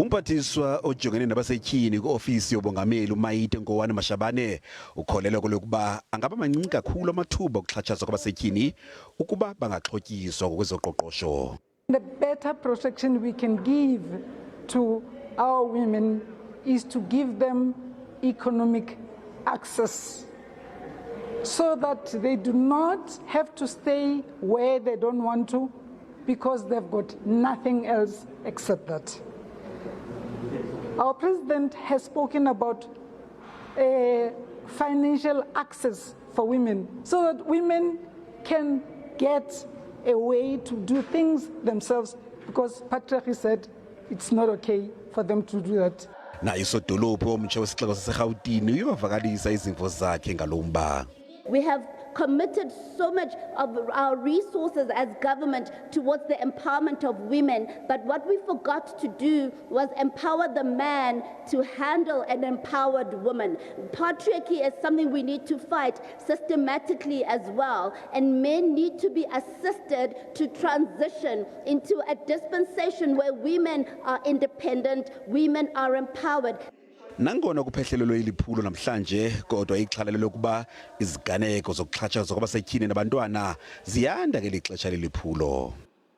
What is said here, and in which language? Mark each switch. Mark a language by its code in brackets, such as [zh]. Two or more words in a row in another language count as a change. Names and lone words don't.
[xh] uMphathiswa ojongene nabasetyhini kwi-ofisi yobongameli Maite Nkoana-Mashabane ukholelwa lokuba angaba mancinci kakhulu amathuba okuxhatshazwa kwabasetyhini ukuba bangaxhotyiswa ngokwezoqoqosho. [en] The better protection we can give to our women is to give them economic access so that they do not have to stay where they don't want to because they've got nothing else except that. Our president has spoken about financial access for women so that women can get a way to do things themselves because patriarchy said it's not okay for them to do that. [xh] Na isodolophu omtsha wesixeko saseRhawutini uyavakalisa izimvo zakhe ngalomba. [en] We have committed so much of our resources as government towards the empowerment of women, but what we forgot to do was empower the man to handle an empowered woman. Patriarchy is something we need to fight systematically as well, and men need to be assisted to transition into a dispensation where women are independent, women are empowered. [xh] Nangona kuphehlelelwa iphulo namhlanje kodwa ixhala lokuba iziganeko zokuxhatshazwa kwabasetyhini nabantwana ziyanda ngeli xesha leliphulo.